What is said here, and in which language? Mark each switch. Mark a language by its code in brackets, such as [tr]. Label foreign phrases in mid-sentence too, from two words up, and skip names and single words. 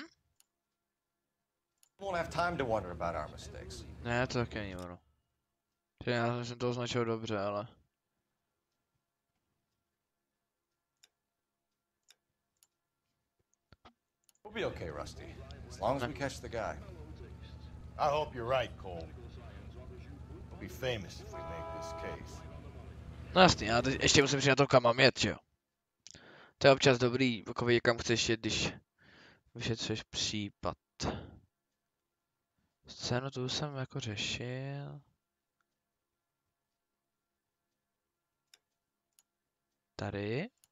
[en] Won't have time to wonder about our mistakes. [cs] Ne, to taky není ono. Já jsem to označil dobře, ale... [en] We'll be okay, Rusty. As long as we catch the guy. I hope you're right, Cole. We'll be famous if we make this case. [cs] No jasný, já teď ještě musím přijít na to, kam mám jet, že jo? To je občas dobrý, pokud kam chceš jet, když vyšetřuješ případ. Scénu tu jsem jako řešil. Tady.